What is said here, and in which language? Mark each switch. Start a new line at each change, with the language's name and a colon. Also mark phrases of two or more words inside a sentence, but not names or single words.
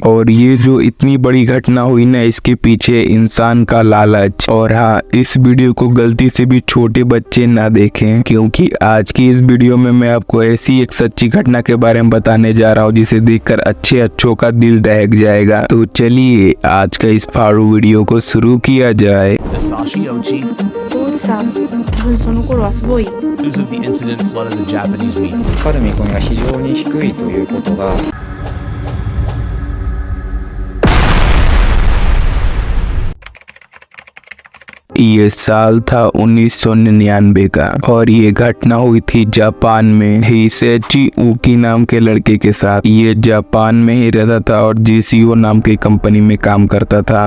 Hindi: और ये जो इतनी बड़ी घटना हुई ना, इसके पीछे इंसान का लालच। और हाँ, इस वीडियो को गलती से भी छोटे बच्चे ना देखें, क्योंकि आज की इस वीडियो में मैं आपको ऐसी एक सच्ची घटना के बारे में बताने जा रहा हूँ जिसे देखकर अच्छों का दिल दहक जाएगा। तो चलिए आज का इस फाड़ू वीडियो को शुरू किया जाए। Masashi Ochi,
Japanese: 当時さん、多分その頃はすごい
English: news of the incident flooded the Japanese media.
Japanese: かかる見込みが非常に低いということが
Hindi: ये साल था 1999 का और ये घटना हुई थी जापान में हिसेची उकी नाम के लड़के के साथ। ये जापान में ही रहता था और जेसीओ नाम की कंपनी में काम करता था।